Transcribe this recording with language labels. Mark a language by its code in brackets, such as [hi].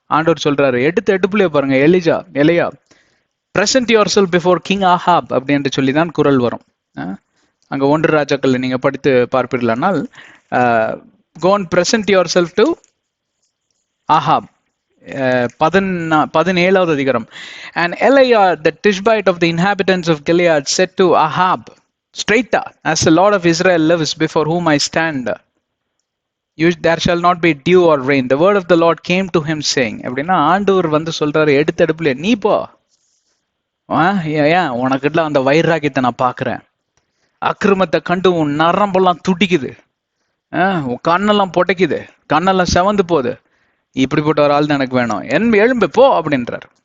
[ta] ஆண்டவர் சொல்றாரு, எடுப்புலயே பாருங்க, எலியா [en] present yourself before king [ta] Ahab அப்படின்னு சொல்லி தான் குரல் வரும். அங்க 1 ராஜாக்கள் நீங்க படித்து பார்ப்பீர்களானால் [en] go and present yourself to [ta] Ahab. 17வது அதிகாரம். [en] And Elijah the Tishbite of the inhabitants of Gilead said to Ahab, straightly as the Lord of Israel lives before whom I stand, there shall not be dew or rain. The word of the Lord came to him saying. [ta] அப்படின்னா ஆண்டவர் சொல்றாரு, எடுப்புல நீ போ. ஏன் உனக்குள்ள அந்த வைராகியத்தை நான் பாக்குறேன். அக்கிரமத்தை கண்டு உன் நரம்பெல்லாம் துடிக்குது, உன் கண்ணெல்லாம் பொட்டைக்குது, கண்ணெல்லாம் செவந்து போகுது. இப்படிப்பட்ட ஒரு ஆள் தான் எனக்கு வேணும், எழும்பு போ அப்படின்றார்.